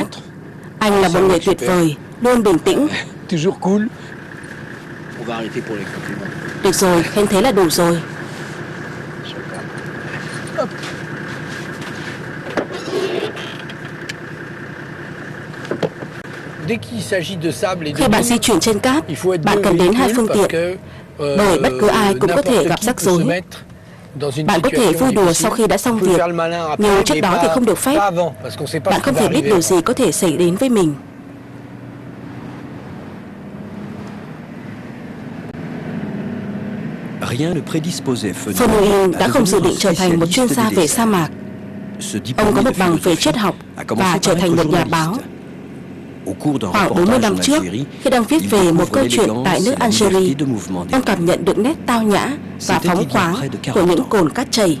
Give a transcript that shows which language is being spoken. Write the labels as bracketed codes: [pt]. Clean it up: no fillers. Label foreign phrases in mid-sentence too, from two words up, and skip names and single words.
[vi] Anh là một người tuyệt vời, luôn bình tĩnh. [fr] Toujours cool. [vi] Được rồi, khen thế là đủ rồi. Khi bạn di chuyển trên cát, bạn cần đến hai phương tiện, bởi bất cứ ai cũng có thể gặp rắc rối. Bạn có thể vui đùa sau khi đã xong việc, nhưng trước đó thì không được phép. Bạn không thể biết điều gì có thể xảy đến với mình. [fr] Rien ne prédisposait [vi] Fenouil đã không dự định trở thành một chuyên gia về sa mạc. Ông có một bằng về triết học và trở thành một nhà báo. Khoảng 40 năm trước, khi đang viết về một câu chuyện tại nước Algerie, ông cảm nhận được nét tao nhã và phóng khoáng của những cồn cát chảy.